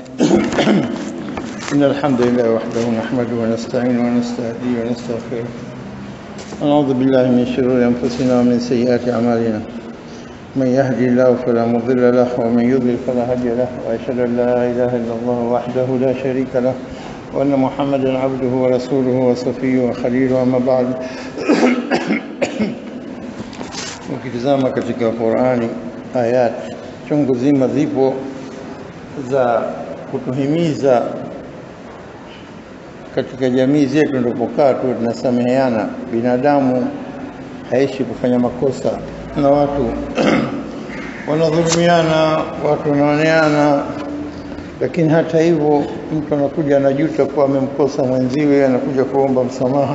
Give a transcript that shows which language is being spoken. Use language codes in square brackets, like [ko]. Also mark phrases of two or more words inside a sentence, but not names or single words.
[ar] إن الحمد لله وحده نحمده ونستعينه ونستهديه ونستغفره ونعوذ بالله من شرور أنفسنا ومن سيئات أعمالنا. من يهدي الله فلا مضل له ومن يضلل فلا هادي له، وأشهد أن لا إله إلا الله وحده لا شريك له وأن محمدا عبده ورسوله وصفيه وخليله. أما بعد [sw] ukitazama katika Qur'ani ayat chungu zima zipo za kutuhimiza katika jamii zetu tunapokaa tu tunasameheana. Binadamu haishi kufanya makosa na watu wanadhulumiana, watu wanaoneana, lakini hata hivyo mtu anakuja anajuta kwa amemkosa mwenziwe, anakuja kuomba msamaha.